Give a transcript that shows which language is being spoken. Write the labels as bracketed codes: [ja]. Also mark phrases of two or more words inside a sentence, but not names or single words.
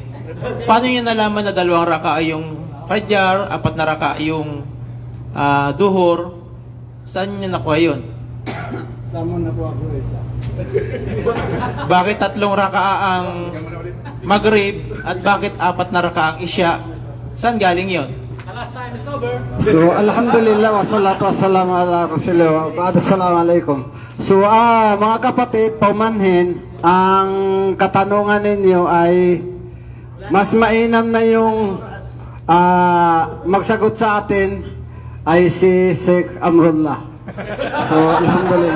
[tl] Paano nyo nalaman na 2 raka yung Fajr, 4 na raka yung Duhur? Saan nyo nakuha yun? Saan mo nakuha ko isa? Bakit 3 raka ang Maghrib at bakit 4 na raka ang Isya? Saan galing yun? So, [ar] الحمد لله، والصلاة والسلام على رسول الله، وبعد، السلام عليكم. [tl] So, mga kapatid, paumanhin, ang katanungan ninyo ay mas mainam na yung magsagot sa atin ay si Sheikh Amrullah. So, alhamdulillah.